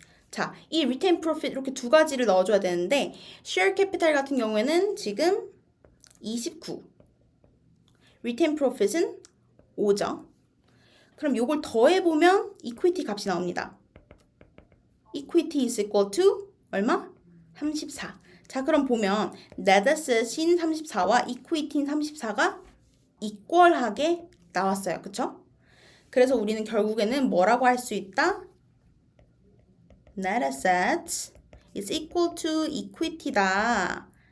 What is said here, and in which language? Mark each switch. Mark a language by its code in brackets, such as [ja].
[ko] 자, 이 retain profit 이렇게 두 가지를 넣어줘야 되는데 share capital 같은 경우에는 지금 29, retain profit은 5죠. 그럼 요걸 더해보면 equity 값이 나옵니다. [en] equity is equal to [ko] 얼마? 34. 자, 그럼 보면 net asset인 34와 equity인 34가 equal하게 나왔어요. 그쵸? 그래서 우리는 결국에는 뭐라고 할 수 있다? [en] net assets is equal to equity다.